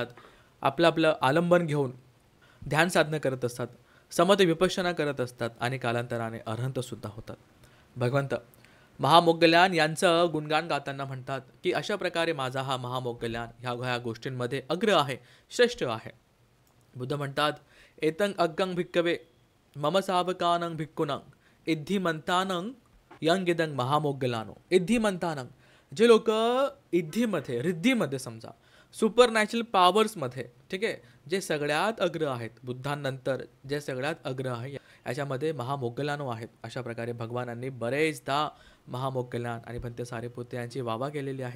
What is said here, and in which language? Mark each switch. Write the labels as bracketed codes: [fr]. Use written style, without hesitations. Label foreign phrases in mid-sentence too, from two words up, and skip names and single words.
[mr] आपलं आपलं आलंबन घेऊन ध्यान साधना करत असतात, समत विपश्यना करत असतात आणि कालांतराने अरहंतसुद्धा होतात. भगवंत महामोगलान यांचं गुणगान गाताना म्हणतात की अशा प्रकारे माझा हा महामोगलान ह्या गोष्टींमध्ये अग्र आहे, श्रेष्ठ आहे. [pi] बुद्ध म्हणतात एतं अग्गं भिक्कवे मम सावकानं भिक्कुनं इद्धिमंतानं यंगिदंग महामोगलानो. [mr] इद्धिमंतानं जे लोक इद्धिमध्ये रिद्धीमध्ये समजा [en] super natural powersमध्ये, [mr] ठीक आहे, जे सगळ्यात अग्र आहेत बुद्धांनंतर, जे सगळ्यात अग्र आहे याच्यामध्ये महामोगलानो आहेत. अशा प्रकारे भगवानांनी बरेचदा महामोगलान आणि भंते सारेपुत्त यांची वावा केलेली आहेत.